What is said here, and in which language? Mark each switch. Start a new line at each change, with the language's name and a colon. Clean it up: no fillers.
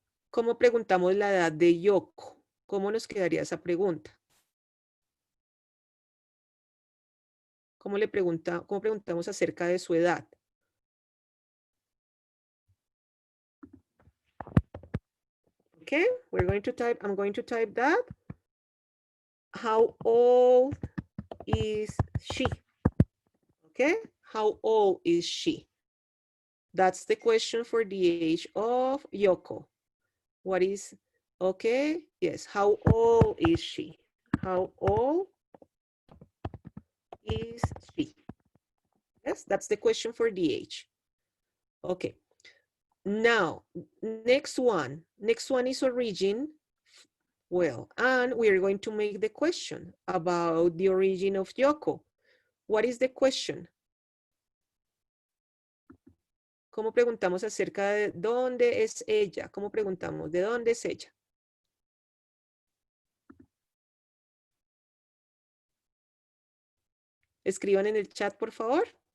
Spanish: ¿Cómo preguntamos la edad de Yoko? ¿Cómo nos quedaría esa pregunta? ¿Cómo preguntamos acerca de su edad?
English: Okay, I'm going to type that. How old is she? Okay, how old is she? That's the question for the age of Yoko. What is, okay, yes, how old is she? How old is she? Yes, that's the question for the age. Okay, now, next one is origin. Well, and we're going to make the question about the origin of Yoko. What is the question?
Spanish: ¿Cómo preguntamos acerca de dónde es ella? ¿Cómo preguntamos de dónde es ella? Escriban en el chat, por favor.